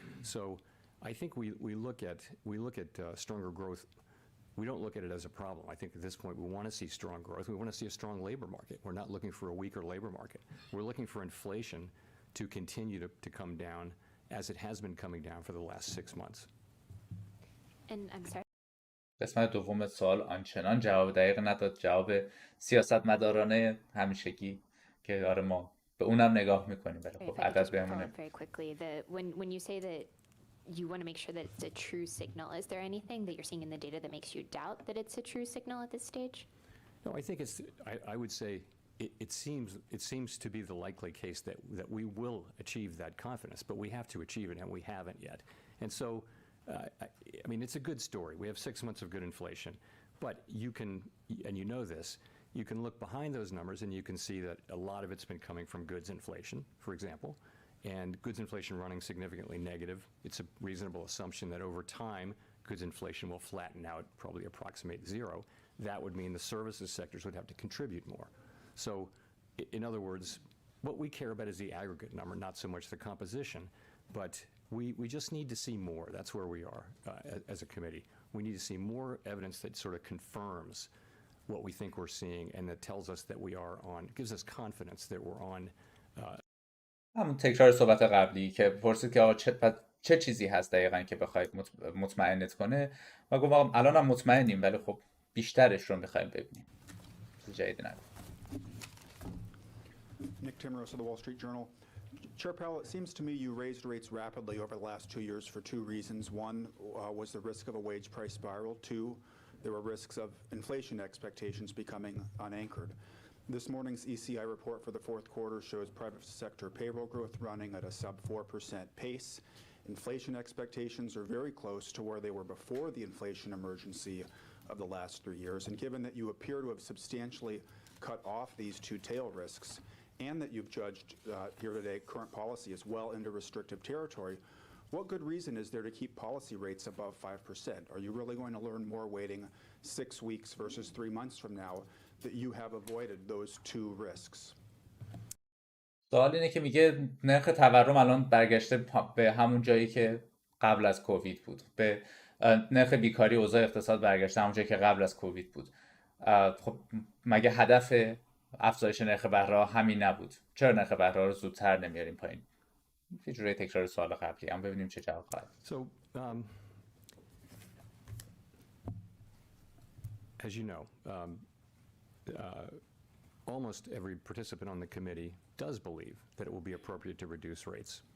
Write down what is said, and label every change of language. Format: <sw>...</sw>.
<en>So I think we look at stronger growth. We don't look at it as a problem. I think at this point we want to see strong growth. We want to see a strong labor market. We're not looking for a weaker labor market. We're looking for inflation to continue to come down as it has been coming down for the last 6 months. And I'm sorry.</en> <fa>قسمت دوم سوال آنچنان جواب دقیق نداد. جواب سیاستمدارانه همیشگی که آره ما به اونم نگاه میکنیم ولی خب عدد بهمونه.</fa> <en>Very quickly, when you say that you want to make sure that it's a true signal, is there anything that you're seeing in the data that makes you doubt that it's a true signal at this stage? No, I think it's. I would say it seems to be the likely case that we will achieve that confidence, but we have to achieve it, and we haven't yet. And so, I mean, it's a good story. We have 6 months of good inflation, but you can, and you know this, you can look behind those numbers and you can see that a lot of it's been coming from goods inflation, for example, and goods inflation running significantly negative. It's a reasonable assumption that over time, goods inflation will flatten out, probably approximate zero. That would mean the services sectors would have to contribute more. So, in other words, what we care about is the aggregate number, not so much the composition, but we just need to see more. That's where we are as a committee. we need to see more evidence that sort of confirms what we think we're seeing and that tells us that we are on, gives us confidence that we're on.</en> <fa>همون تکرار صحبت قبلی که پرسید که آقا چه چیزی هست دقیقاً که بخواید مطمئنت کنه و گفت آقا الان هم مطمئنیم ولی خب بیشترش رو میخوایم ببینیم. چیز جدیدی نداره.</fa> <en>Nick Timmeros of the Wall Street Journal. Chair Powell, it seems to me you raised rates rapidly over the last 2 years for two reasons. One was the risk of a wage price spiral. Two, there were risks of inflation expectations becoming unanchored. This morning's ECI report for the fourth quarter shows private sector payroll growth running at a sub 4% pace. Inflation expectations are very close to where they were before the inflation emergency of the last 3 years. And given that you appear to have substantially cut off these two tail risks, and that you've judged here today current policy as well into restrictive territory, what good reason is there to keep policy rates above 5%? Are you really going to learn more waiting 6 weeks versus 3 months from now that you have avoided those two risks?</en> <fa>سوال اینه که میگه نرخ تورم الان برگشته به همون جایی که قبل از کووید بود، به نرخ بیکاری اوضاع اقتصاد برگشته همون جایی که قبل از کووید بود. خب مگه هدف افزایش نرخ بهره همین نبود؟ چرا نرخ بهره رو زودتر نمیاریم پایین؟ یه جوری تکرار سوال قبلی، اما ببینیم چه جواب خواهد.</fa> <en>So, as you know, almost every participant on the committee does believe that it will be appropriate to reduce rates.</en>